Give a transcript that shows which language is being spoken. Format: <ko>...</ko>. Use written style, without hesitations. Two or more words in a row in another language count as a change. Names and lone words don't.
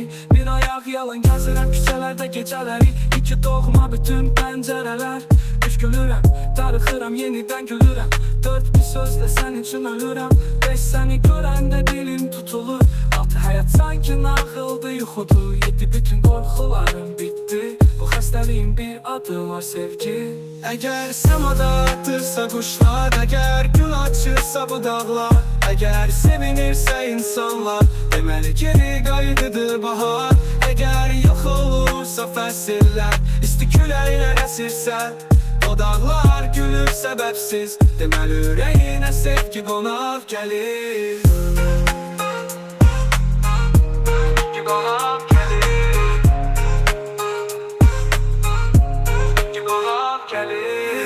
<az>Bir ayaq yalan gəzirəm küçələrdə gecələri, iki doğma bütün pəncərələr. Üç gülürəm, darıxıram, yenidən gülürəm. Dörd bir sözlə sən üçün ölürəm. Beş səni görəndə dilim tutulur. Altı həyat sanki nağıldı, yuxudur. Yedi bütün qorxularım bitdi. Bu xəstəliyin bir adı var, sevgi.</az> <tr>Eğer semada artırsa kuşlar, eğer gül açırsa bu dağlar, eğer sevinirse insanlar,</tr> <az>deməli geri qayıdıdır bahar.</az> <tr>Eğer yok olursa</tr> <az>fəsillər, isti küləklər əsirsə, o dağlar gülür səbəbsiz, deməli ürəyinə sevgi qonaq. qonaq gəlir. Ki qonaq gəlir. Ki qonaq gəlir.</az>